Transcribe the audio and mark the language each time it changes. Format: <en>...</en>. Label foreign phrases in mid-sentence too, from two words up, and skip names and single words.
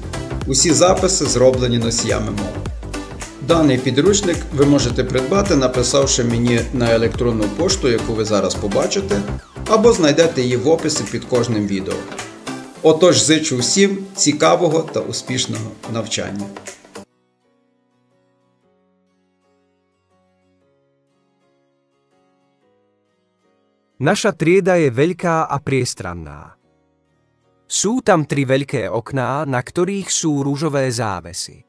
<uk>Усі записи зроблені носіями мови. Даний підручник ви можете придбати, написавши мені на електронну пошту, яку ви зараз побачите, або знайдете її в описі під кожним відео. Отож, зичу всім цікавого та успішного навчання.</uk> <sk>Naša trieda je veľká a priestranná. Sú tam 3 veľké okná, na ktorých sú ružové závesy.</sk>